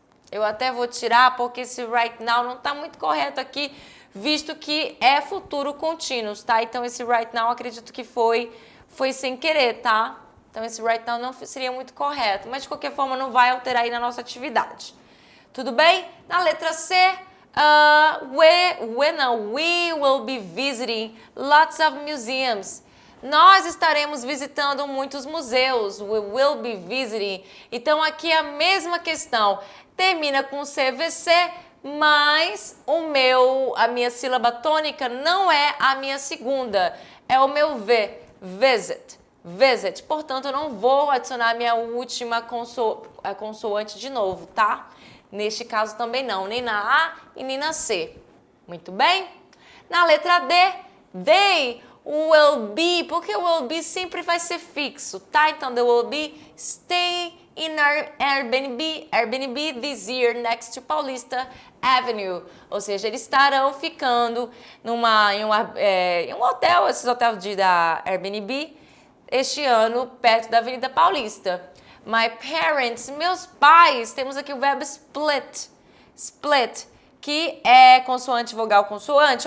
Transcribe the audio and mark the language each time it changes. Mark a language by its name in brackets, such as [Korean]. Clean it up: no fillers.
[Portuguese] Eu até vou tirar porque esse right now não tá muito correto aqui, visto que é futuro contínuo, tá? Então esse right now acredito que foi sem querer, tá? Então esse right now não seria muito correto, mas de qualquer forma não vai alterar aí na nossa atividade. Tudo bem? Na letra C, [English] we will be visiting lots of museums. [Portuguese] Nós estaremos visitando muitos museus. [English] We will be visiting. [Portuguese] Então, aqui é a mesma questão. Termina com CVC, mas a minha sílaba tônica não é a minha segunda. É o meu V. visit. Visit. Portanto, eu não vou adicionar a minha última consoante de novo, tá? Neste caso também não, nem na A e nem na C. Muito bem? Na letra D, [English] they will be, [Portuguese] porque o will be sempre vai ser fixo, tá? [English] Então, they will be staying in our Airbnb this year next to Paulista Avenue. [Portuguese] Ou seja, eles estarão ficando em um hotel, esses hotéis da Airbnb, este ano, perto da Avenida Paulista. [English] My parents, [Portuguese] meus pais, temos aqui o verbo split. Split, que é consoante, vogal, consoante.